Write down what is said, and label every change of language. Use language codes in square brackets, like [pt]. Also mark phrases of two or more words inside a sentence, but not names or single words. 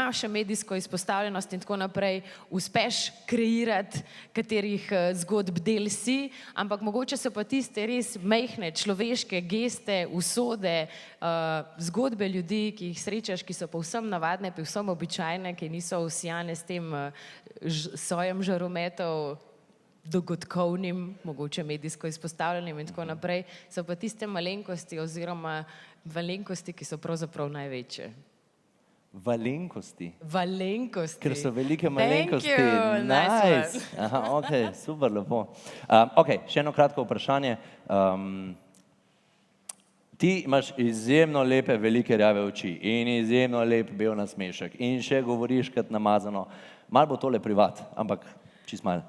[sl] še medijsko izpostavljenost in tako naprej, uspeš kreirati, katerih zgodb del si, ampak mogoče so pa tiste res majhne človeške geste, usode, zgodbe ljudi, ki jih srečaš, ki so povsem navadne, povsem običajne, ki niso usijane s tem sojem žarometov, dogodkovnim, mogoče medijsko izpostavljenim in tako naprej, so pa tiste malenkosti oziroma malenkosti, ki so pravzaprav največje. Valenkosti. Valenkosti. Ker so velike malenkosti. [en] Thank you, nice one. [sl] Aha, ok, super, lepo. Ok, še eno kratko vprašanje. Ti imaš izjemno lepe, velike rjave oči in izjemno lep bel nasmešek in še govoriš kot namazano. Malo bo tole privat, ampak čist malo.